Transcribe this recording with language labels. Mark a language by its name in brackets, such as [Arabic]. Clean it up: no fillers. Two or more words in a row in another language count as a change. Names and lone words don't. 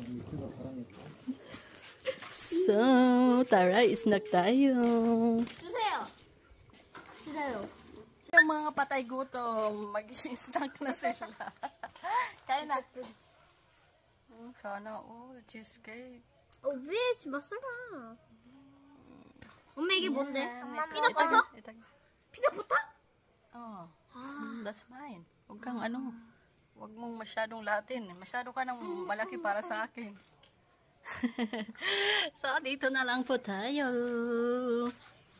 [Filipino] So, tara, snack tayo. Yung mga patay gutom, mag-snack na sila. Kaya na. Sana, cheesecake. [Korean] 위에 맞잖아. 엄마 이게 뭔데? 피넛버터? 피넛버터? [English] Oh, that's mine. [Filipino] Huwag kang huwag mong masyadong Latin. Masyado ka nang malaki para sa akin. So, dito na lang po tayo.